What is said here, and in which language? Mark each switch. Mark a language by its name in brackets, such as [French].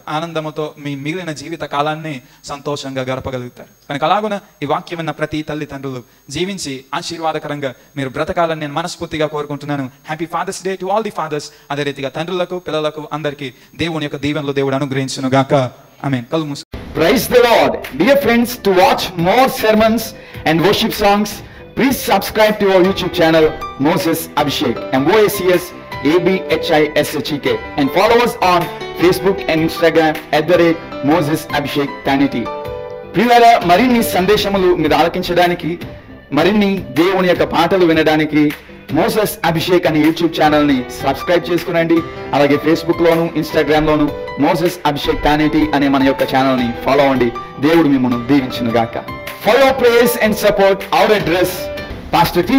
[Telugu] ఆనందముతో మీ మిగిలిన జీవిత కాలాన్ని సంతోషంగా గడపగలుగుతారు. కనుక అలాగున ఈ వాక్యం విన్న ప్రతి తల్లిదండ్రులు జీవించి ఆశీర్వాదకరంగా మీరు బ్రతకాలని నేను మనస్ఫూర్తిగా కోరుకుంటున్నాను. [English] Happy father's day to all the fathers. [Telugu] అదే రీతిగా తండ్రులకు పిల్లలకు అందరికీ దేవుని యొక్క దీవెనలు దేవుడు అనుగ్రహించును గాక. ఆమేన్. కళ్ళు మూసు. [English] Praise the Lord. Dear friends, to watch more sermons and worship songs, please subscribe to our YouTube channel Moses Abhishek, MOACS ABHISHEK, and follow us on Facebook and Instagram @Moses Abhishek Tanity. [Telugu] ప్రియులారా, మరిన్ని సందేశములు మీరు ఆలకించడానికి, మరిన్ని దేవుని యొక్క పాటలు వినడానికి Moses Abhishek అనే YouTube channel ని సబ్స్క్రైబ్ చేసుకునండి. అలాగే ఫేస్బుక్ లోను ఇన్స్టాగ్రామ్ లోను మోసెస్ అభిషేక్ టానిటీ అనే మన యొక్క ఛానల్ ని ఫాలో అవ్వండి. దేవుడు మిమ్మల్ని దీవించును గాక. [English] For your prayers and support our address Pastor T.